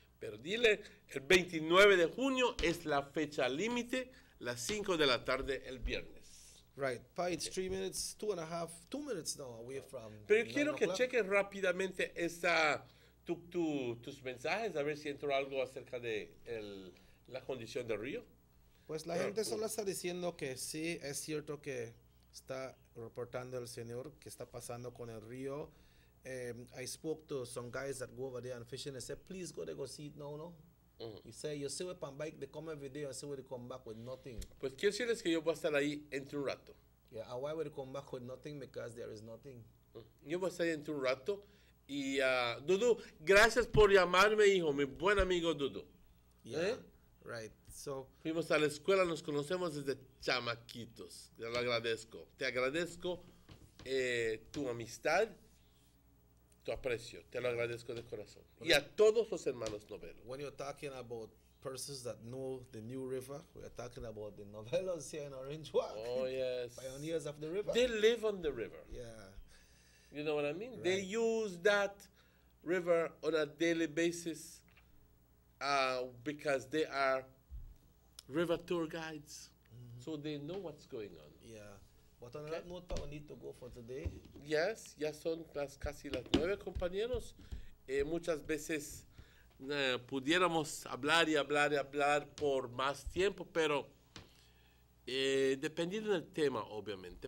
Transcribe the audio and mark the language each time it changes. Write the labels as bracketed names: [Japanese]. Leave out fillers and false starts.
[Spanish] Pero dile, el 29 de junio es la fecha límite, las 5 de la tarde el viernes. [English] Right. It's 3 minutes, 2 minutes now away from. [Spanish] Pero quiero que cheques rápidamente tus mensajes, a ver si entró algo acerca de la condición del río. Pues la gente solo está diciendo que sí, es cierto que está reportando el señor que está pasando con el río. [English] I spoke to some guys that go over there and fishing and said, please go there, go see it now, no? You say, you see it on bike, they come every day and see where they come back with nothing. [Spanish] Pues quiero decirles que yo voy a estar ahí entre un rato. [English] Yeah, and why would they come back with nothing? Because there is nothing. [Spanish] Yo voy a estar ahí entre un rato. Y Dudu, gracias por llamarme, hijo, mi buen amigo Dudu. [English] Yeah, right. So, [Spanish] fuimos a la escuela, nos conocemos desde chamaquitos. Te lo agradezco. Te agradezco tu amistad, tu aprecio. Te lo agradezco de corazón. Y a todos los hermanos Novello. [English] When you're talking about persons that know the New River, we're talking about the Novellos here in Orange Walk. Oh, yes. Pioneers of the river. They live on the river. Yeah. You know what I mean? Right. They use that river on a daily basis because they are river tour guides. So they know what's going on. Yeah. But on that note, we need to go for today. [Spanish] Yes, ya son casi las 9, compañeros. Muchas veces pudiéramos hablar y hablar y hablar por más tiempo, pero dependiendo del tema, obviamente.